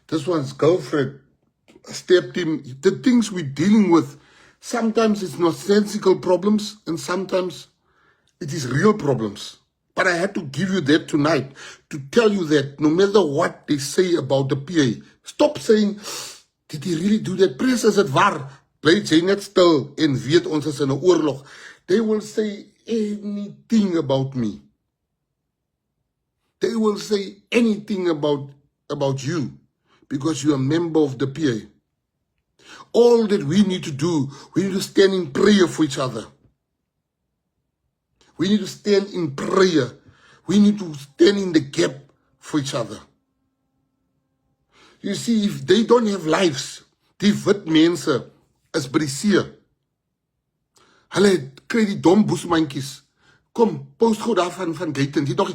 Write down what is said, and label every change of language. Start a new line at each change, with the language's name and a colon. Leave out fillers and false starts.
English: This one's girlfriend stabbed him. The things we're dealing with, sometimes it's nonsensical problems and sometimes it is real problems. But I had to give you that tonight to tell you that no matter what they say about the PA, stop saying, did he really do that? Prins, is it waar?
Afrikaans: Bly jy net stil en weet ons is in 'n oorlog.
English: They will say anything about me. They will say anything about you because you're a member of the PA. All that we need to do, we need to stand in prayer for each other. We need to stand in prayer. We need to stand in the gap for each other. You see, if they don't have lives,
Afrikaans: die wit mense is by die see. Hulle kry die dom boesmandjies. Kom, post goed daar van Gaten.